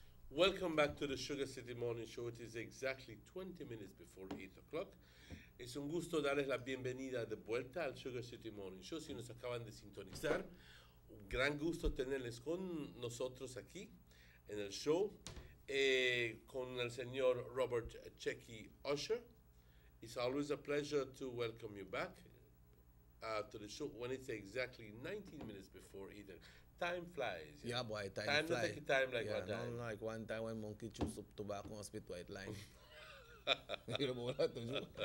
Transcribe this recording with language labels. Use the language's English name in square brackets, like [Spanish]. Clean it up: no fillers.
[English] Welcome back to the Sugar City Morning Show. It is exactly 20 minutes before 8 o'clock. [Spanish] Es un gusto darles la bienvenida de vuelta al Sugar City Morning Show. Si nos acaban de sintonizar, un gran gusto tenerles con nosotros aquí en el show con el señor Robert Checky Usher. [English] It's always a pleasure to welcome you back to the show when it's exactly 19 minutes before 8 o'clock. Time flies. Yeah, boy, time flies. flies. Take time like one time. Not like one time when monkey chews up tobacco and spit white line. You know what to do?